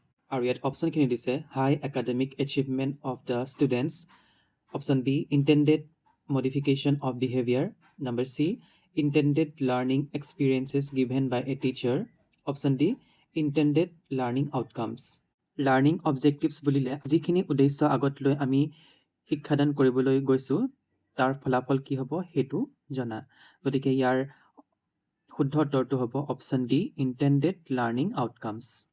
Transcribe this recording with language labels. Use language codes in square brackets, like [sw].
[as] আৰু ইয়াত অপশ্যনখিনি দিছে [en] High academic achievement of the students. Option B intended modification of behaviour. Number C intended learning experiences given by a teacher. Option D, intended learning outcomes. [as] Learning objectives বুলিলে যিখিনি উদ্দেশ্য আগত লৈ আমি শিক্ষাদান কৰিবলৈ গৈছোঁ তাৰ ফলাফল কি হ'ব সেইটো জনা। গতিকে ইয়াৰ শুদ্ধ উত্তৰটো হ'ব [en] Option D, intended learning outcomes.